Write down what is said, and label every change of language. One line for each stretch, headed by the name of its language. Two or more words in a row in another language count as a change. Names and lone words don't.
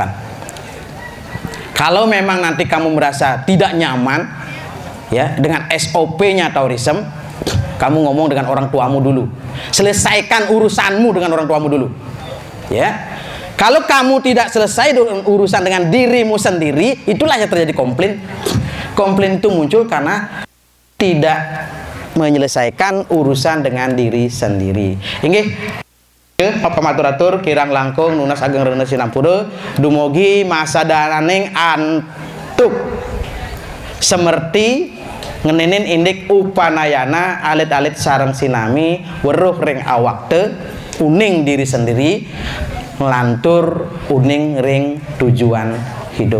Indonesian: Kalau memang nanti kamu merasa tidak nyaman ya dengan SOP-nya tourism, kamu ngomong dengan orang tuamu dulu, selesaikan urusanmu dengan orang tuamu dulu ya. Kalau kamu tidak selesai urusan dengan dirimu sendiri, itulah yang terjadi komplain. Komplain itu muncul karena tidak menyelesaikan urusan dengan diri sendiri.
Balinese: Inggih, Papa maturatur kirang langkung nunas ageng reuna sinampura dumugi masa daraning antuk semerti ngenenin indik upanayana alit-alit sareng sinami weruh ring awakte uning
Indonesian: diri sendiri
Balinese: ngelantur uning ring
Indonesian: tujuan hidup.